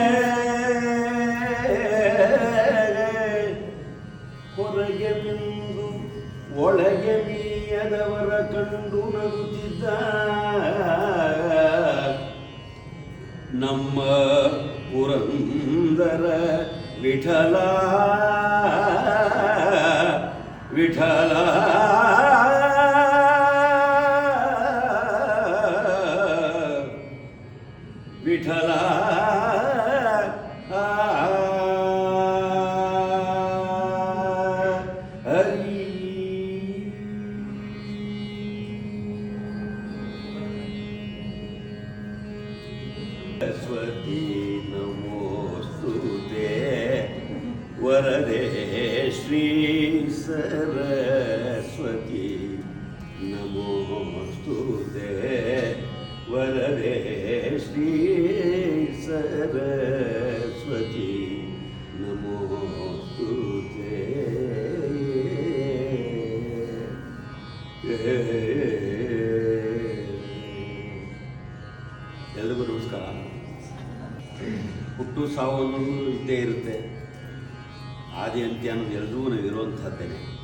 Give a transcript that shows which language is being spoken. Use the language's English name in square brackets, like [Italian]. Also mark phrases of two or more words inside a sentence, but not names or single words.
[Kannada] ಬಿಂದು ಒಳಗೆ ಮೀಯದವರ ಕಂಡು ನಗುತ್ತಿದ್ದ ನಮ್ಮ ಪುರಂದರ ವಿಠಲ ವಿಠಲ ವಿಠಲ [Sanskrit] सरस्वती नमोस्तुते वरदे श्री सरस्वती नमोस्तुते वरदे श्री सरस्वती नमोस्तुते. [Kannada] ಎಲ್ಲರಿಗೂ ನಮಸ್ಕಾರ. ಹುಟ್ಟು ಸಾವು ಅನ್ನೋದು ಇದ್ದೇ ಇರುತ್ತೆ, ಆದಿ ಅಂತ್ಯ ಅನ್ನೋದು ಎಲ್ಲರಿಗೂ ನಾವು ಇರುವಂಥದ್ದೇನೆ.